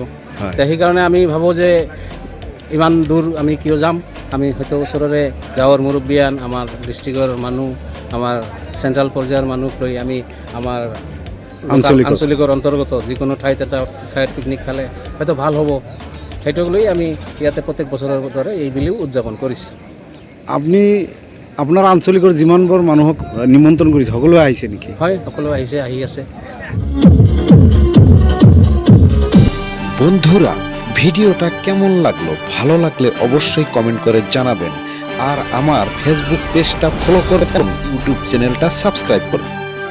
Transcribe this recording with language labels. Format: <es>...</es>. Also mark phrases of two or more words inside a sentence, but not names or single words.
<as>সেইকাৰণে আমি ভাবোঁ যে ইমান দূৰ আমি কিয় যাম, আমি হয়তো ওচৰৰে গাঁৱৰ মুৰব্বীয়ান, আমাৰ ডিষ্ট্ৰিক্টৰ মানুহ, আমাৰ চেণ্ট্ৰেল পৰ্যায়ৰ মানুহ লৈ আমি আমাৰ আঞ্চলিকৰ অন্তৰ্গত যিকোনো ঠাইত এটা ঠাইত পিকনিক খালে হয়তো ভাল হ'ব। সেইটোক লৈ আমি ইয়াতে প্ৰত্যেক বছৰৰ দৰে এই বুলিও উদযাপন কৰিছোঁ। আপুনি আপোনাৰ আঞ্চলিকৰ যিমানবোৰ মানুহক নিমন্ত্ৰণ কৰিছে সকলোৱে আহিছে নেকি? হয়, সকলো আহি আছে।</as> <bn>বন্ধুরা, ভিডিওটা কেমন লাগলো? ভালো লাগলে অবশ্যই কমেন্ট করে জানাবেন। আর আমার ফেসবুক পেজটা ফলো করে ইউটিউব চ্যানেলটা সাবস্ক্রাইব করুন।</bn>